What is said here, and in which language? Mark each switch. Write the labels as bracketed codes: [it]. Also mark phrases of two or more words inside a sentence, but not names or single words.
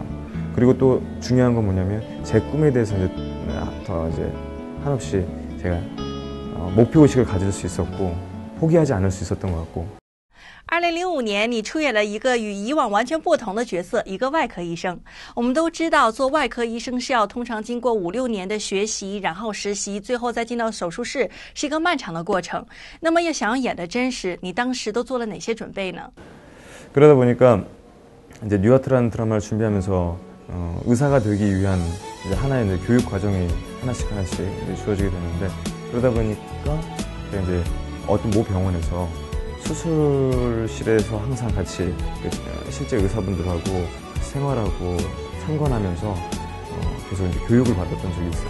[ko] 그리고 또 중요한 건 뭐냐면 제 꿈에 대해서 더 이제 한없이 제가 목표의식을 가질 수 있었고 포기하지 않을 수 있었던 것 같고. [zh] 2005 年，你出演了一个与以往完全不同的角色，一个外科医生。我们都知道，做外科医生是要通常经过5、6年的学习，然后实习，最后再进到手术室，是一个漫长的过程。那么，要想要演得真实，你当时都做了哪些准备呢？ [ko] 그러다 보니까 이제 뉴아트라는 드라마를 준비하면서 의사가 되기 위한 이제 하나의 이제 교육 과정이 하나씩 주어지게 되는데, 그러다 보니까 제가 이제 어떤 모 병원에서 수술실에서 항상 같이 실제 의사분들하고 생활하고 참관하면서 계속 이제 교육을 받았던 적이 있어요.